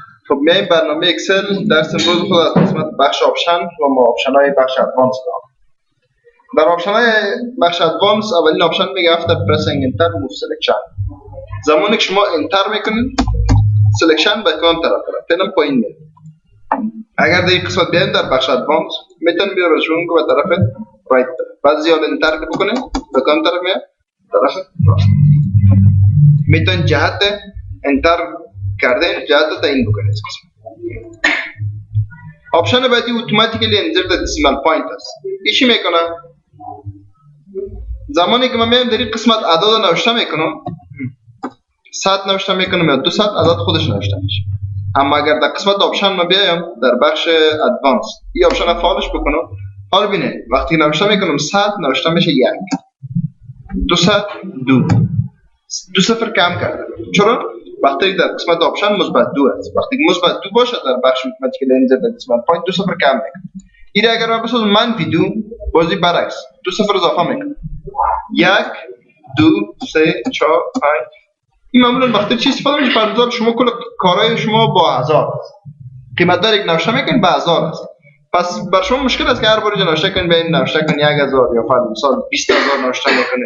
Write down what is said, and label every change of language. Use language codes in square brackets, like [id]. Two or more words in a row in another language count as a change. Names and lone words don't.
[fa] خب میایم برنامه اکسل درس امروز خود از قسمت بخش آپشن و ما آپشن های بخش ادوانس دارم. در آپشن های بخش ادوانس اولین آپشن میگه [en] after pressing enter move selection. [fa] زمانی که شما انتر میکنید سلکشن به کدام طرف میره؟ فعلا پایین میره. اگر در این قسمت بیایم در بخش ادوانس میتونید بیاره شما به طرف رایت طرف. بعد زیاد انتر بکنید به کدام طرف میره؟ طرف راست. میتونید جهت انتر کرده جهت تعیین بکنید. آپشن بعدی [en] automatically insert the decimal point [fa] است. چی میکنه؟ زمانی که من میام در این قسمت اعداد نوشته میکنم 100 نوشته میکنم یا 200 عدد خودش نوشته میشه. اما اگر در قسمت آپشن ما بیایم در بخش ادوانس این آپشن رو فعالش بکنم، حالا ببینید وقتی نوشته میکنم 100 نوشته میشه 1 200 2 صفر کم کرده. چرا؟ وقتی در قسمت آپشن مثبت 2 است. وقتی که مثبت 2 باشه در بخش [en] automatically insert the decimal point [fa] 2 صفر کم میکنه. این اگر من بسازم منفی 2 بازی برعکس 2 صفر اضافه میکنه. 1 2 3 4 5. این معمولا وقتی چی استفاده میشه؟ پر شما کل کارهای شما با هزار است. قیمت دار یک نوشته میکنید به هزار است. پس بر شما مشکل است که هر بار نوشته کنید به این نوشته کنید 1000 یا فرض مثال 20000 نوشته میکنید.